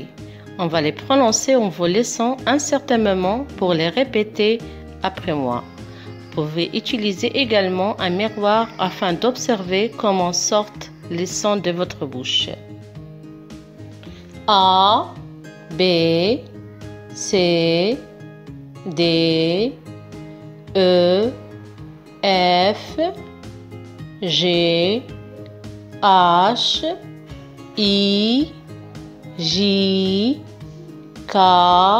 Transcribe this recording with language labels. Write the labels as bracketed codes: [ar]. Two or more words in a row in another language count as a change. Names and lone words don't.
[fr] On va les prononcer en vous laissant un certain moment pour les répéter après moi. Vous pouvez utiliser également un miroir afin d'observer comment sortent les sons de votre bouche. A, B, C, D, E, F, G, H, I, J, K,